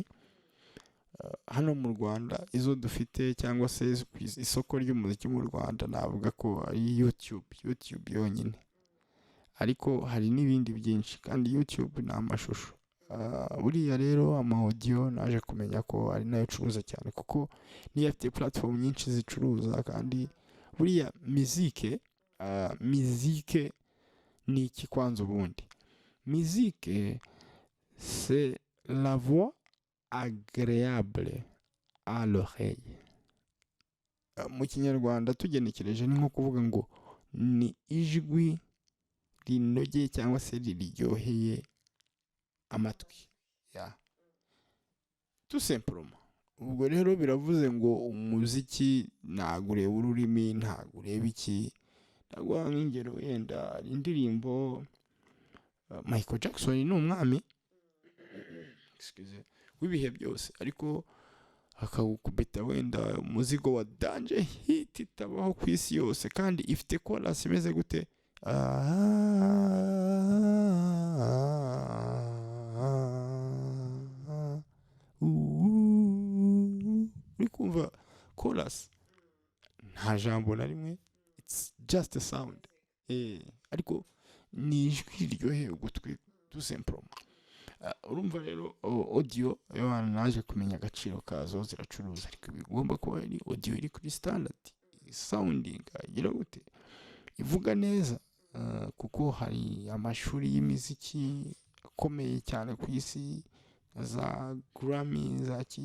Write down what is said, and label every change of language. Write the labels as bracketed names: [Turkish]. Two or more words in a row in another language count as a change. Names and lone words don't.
[Kinyarwanda] Hano mu Rwanda izo dufite cyangwa se isoko ry'umuziki mu Rwanda navuga ko ari YouTube yonyine, ariko hari n'ibindi byinshi, kandi YouTube ni amashusho. Buriya rero ama audio naje kumenya ko ari nayo curuza cyane, kuko niyo afite platform nyinshi zicuruza. Kandi buriya musique ni iki kwanza ubundi? [French] Musique c'est la voix agréable à l'oreille. [Kinyarwanda] Mu Kinyarwanda tugenekereje ni nko kuvuga ngo ni ijwi rinogeye cyangwa se riryoheye amatwi, [French] tout simplement. [Kinyarwanda] Ubwo rero biravuze ngo umuziki ntabwo ureba ururimi, ntabwo ureba iki. Ndaguha nk'ingero wenda hari indirimbo Michael Jackson ni umwami w'ibihe byose, ariko akawukubita wenda umuzigo wa danje hit itabaho ku isi yose, kandi ifite chorus imeze gute? Uri kumva chorus nta jambo na rimwe, [English] it's just a sound, [Kinyarwanda] ariko ni ijwi riryoheye ugutwi [French] tout simplement. [Kinyarwanda] Urumva rero audio y'abantu naje kumenya agaciro kazo, ziracuruza, ariko bigomba kuba ari audio iri kuri [English] standard sounding, [Kinyarwanda] igira gute, ivuga neza, kuko hari amashuri y'imiziki akomeye cyane ku isi, za Grammy, za ki.